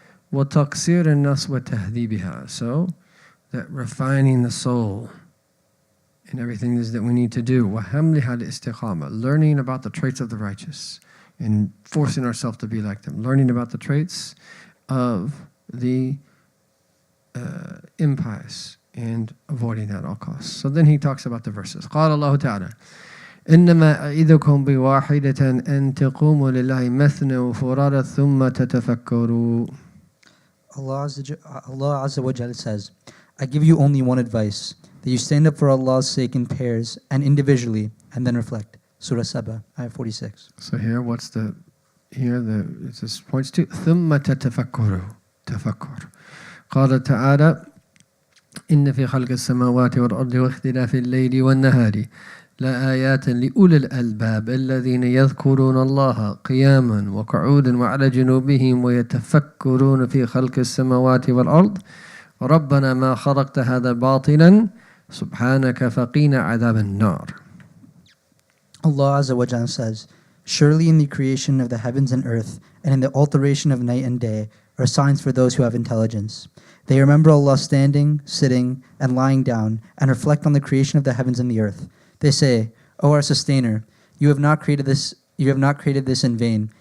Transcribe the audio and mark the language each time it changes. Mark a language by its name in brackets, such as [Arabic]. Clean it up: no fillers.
[Arabic] Wa taqsir an-nas wa tahdhibiha, [English] so that refining the soul and everything is that we need to do. [Arabic] Wa hamliha al-istiqama, [English] learning about the traits of the righteous and forcing ourselves to be like them. Learning about the traits of the impious and avoiding that at all costs. So then he talks about the verses. [Arabic] قال الله تعالى إنما أعيذكم بواحدة أن تقوموا لله مثنى وفرادى ثم تتفكروا. [English] Allah Azza wa Jalla says, I give you only one advice, that you stand up for Allah's sake in pairs and individually and then reflect. Surah Saba, ayah 46. So here, it just points to [Arabic] ثم تتفكروا. تفكر. قال تعالى إن في خلق السماوات والأرض واختلاف الليل والنهار لآيات لأولي الألباب الذين يذكرون الله قياما وقعودا وعلى جنوبهم ويتفكرون في خلق السماوات والأرض ربنا ما خلقت هذا باطلا سبحانك فقنا عذاب النار. [English] Allah Azza wa Jalla says, surely in the creation of the heavens and earth and in the alteration of night and day are signs for those who have intelligence. They remember Allah standing, sitting, and lying down, and reflect on the creation of the heavens and the earth. They say, O our Sustainer, you have not created this in vain.